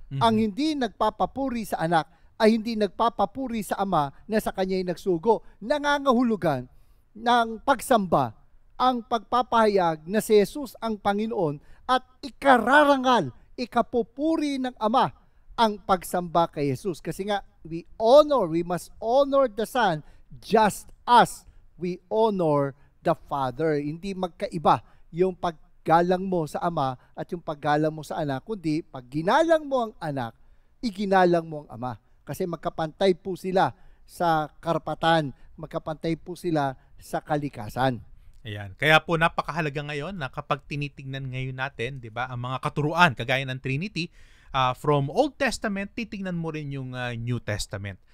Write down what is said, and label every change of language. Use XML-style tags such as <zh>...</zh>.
<tl>Ang hindi nagpapapuri sa anak ay hindi nagpapapuri sa Ama na sa kanya'y nagsugo. Nangangahulugan ng pagsamba ang pagpapahayag na si Jesus ang Panginoon at ikararangal, ikapupuri ng Ama ang pagsamba kay Jesus. Kasi nga,</tl> <en>we must honor the Son just as we honor the Father.</en> <tl>Hindi magkaiba yung paggalang mo sa Ama at yung paggalang mo sa anak, kundi pag ginalang mo ang anak, iginalang mo ang Ama. Kasi magkapantay po sila sa karapatan, magkapantay po sila sa kalikasan. Ayan. Kaya po napakahalaga ngayon na kapag tinitingnan ngayon natin, 'di ba, ang mga katuruan kagaya ng Trinity, from Old Testament, titingnan mo rin yung New Testament.</tl>